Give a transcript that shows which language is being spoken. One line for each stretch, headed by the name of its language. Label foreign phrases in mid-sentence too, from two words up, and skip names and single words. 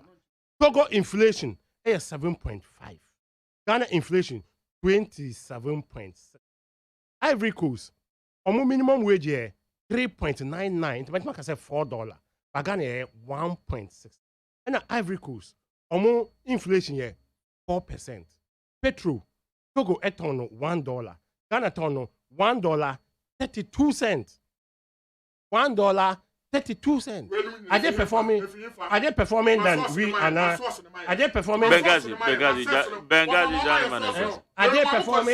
English: Togo inflation 7.5. Ghana inflation 27.6. Ivory Coast, minimum wage 3.99. But I say $4. But Ghana 1.6. And Ivory Coast, inflation 4%. Petrol, Togo $1. Ghana $1.32. $1.32. Are they performing than we are now? Are they performing? Benghazi, are they performing?